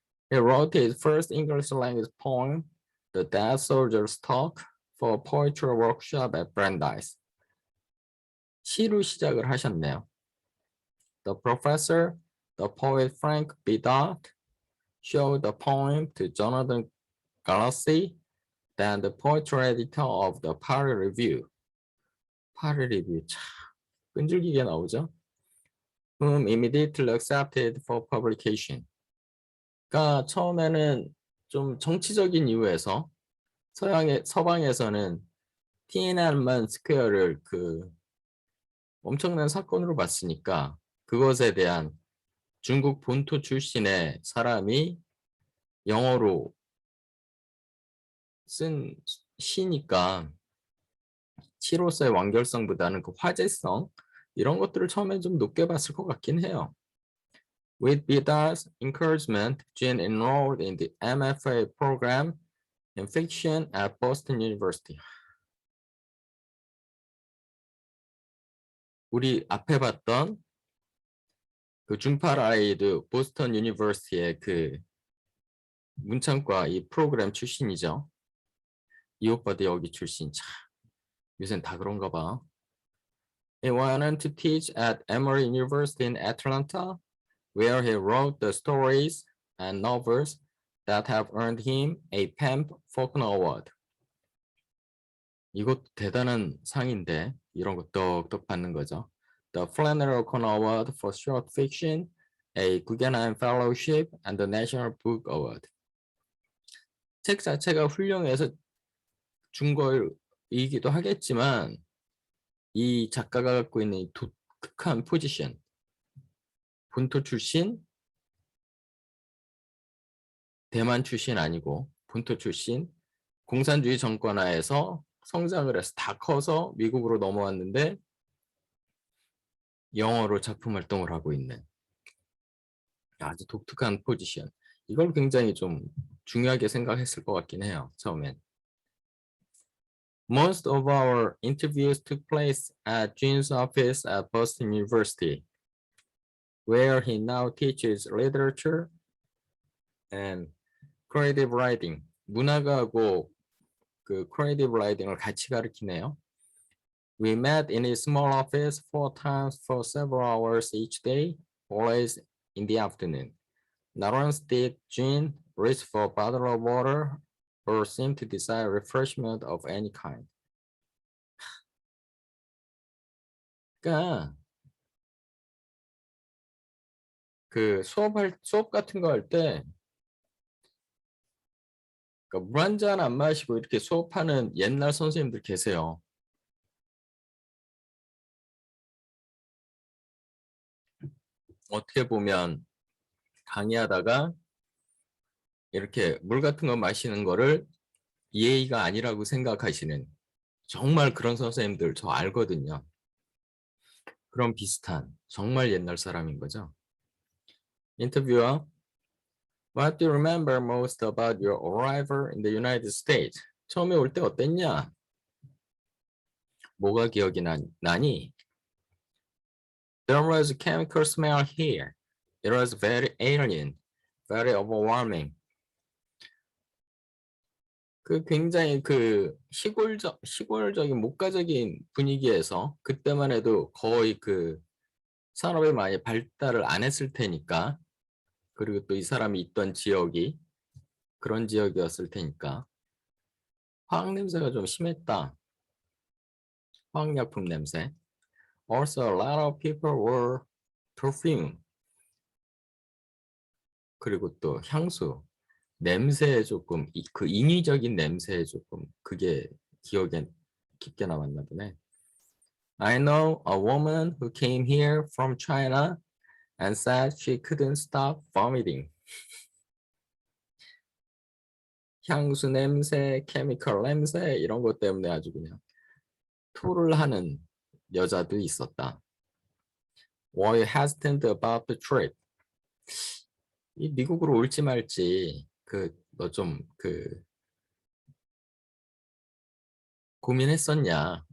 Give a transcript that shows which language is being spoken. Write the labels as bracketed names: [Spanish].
[English] He wrote his first English language poem, The Dead Soldier's Talk, for a poetry workshop at Brandeis. [Korean] 시로 시작을 하셨네요. [English] The professor, the poet Frank Bidot, showed the poem to Jonathan Galassi, then the poetry editor of the Paris Review. [Korean] Paris Review 참 끈질기게 나오죠. [English] Whom immediately accepted for publication. [Korean] 그러니까 처음에는 좀 정치적인 이유에서 서방에서는 티엔안men 스퀘어를 그 엄청난 사건으로 봤으니까 그것에 대한 중국 본토 출신의 사람이 영어로 쓴 시니까 시로서의 완결성보다는 그 화제성 이런 것들을 처음에 좀 높게 봤을 것 같긴 해요. [English] With Bidot's encouragement, Jean enrolled in the MFA program in fiction at Boston University. [Korean] 우리 앞에 봤던 그 중파라이드 보스턴 유니버시티의 그 문창과 이 프로그램 출신이죠. 이 오빠도 여기 출신. 참, 요새는 다 그런가 봐. [English] He went on to teach at Emory University in Atlanta, where he wrote the stories and novels that have earned him a PEN Faulkner Award. [Korean] 이것도 대단한 상인데 이런 거 떡떡 받는 거죠. [English] The Flannery O'Connor Award for Short Fiction, a Guggenheim Fellowship, and the National Book Award. [Korean] 책 자체가 훌륭해서 준 거이기도 하겠지만 이 작가가 갖고 있는 이 독특한 포지션, 본토 출신, 대만 출신 아니고 본토 출신, 공산주의 정권 하에서 성장을 해서 다 커서 미국으로 넘어왔는데 영어로 작품 활동을 하고 있는 아주 독특한 포지션. 이걸 굉장히 좀 중요하게 생각했을 것 같긴 해요. 처음엔. [English] Most of our interviews took place at Jean's office at Boston University, where he now teaches literature and creative writing. [Korean] 문학하고 그 creative writing을 같이 가르치네요. [English] We met in his small office 4 times for several hours each day, always in the afternoon. Not once did Jean reach for a bottle of water or seem to desire refreshment of any kind. [Korean] 그러니까 그 수업 같은 거 할 때 그러니까 물 한 잔 안 마시고 이렇게 수업하는 옛날 선생님들 계세요. 어떻게 보면 강의하다가 이렇게 물 같은 거 마시는 거를 예의가 아니라고 생각하시는 정말 그런 선생님들 저 알거든요. 그런 비슷한 정말 옛날 사람인 거죠. 인터뷰어 [English] What do you remember most about your arrival in the United States? [Korean] 처음에 올 때 어땠냐? 뭐가 기억이 나니? [English] There was a chemical smell here. It was very alien, very overwhelming. [Korean] 그 굉장히 그 시골적인 목가적인 분위기에서 그때만 해도 거의 그 산업이 많이 발달을 안 했을 테니까, 그리고 또 이 사람이 있던 지역이 그런 지역이었을 테니까 화학 냄새가 좀 심했다. 화학약품 냄새. [English] Also, a lot of people were perfume. [Korean] 그리고 또 향수. 냄새에 조금 그 인위적인 냄새에 조금 그게 기억에 깊게 남았나 보네. [English] I know a woman who came here from China and said she couldn't stop vomiting. [Korean] 향수 냄새, 케미컬 냄새 이런 것 때문에 아주 그냥 토를 하는 여자도 있었다. [English] Were you hesitant about the trip? [Korean] 이 미국으로 올지 말지 너 좀 고민했었냐?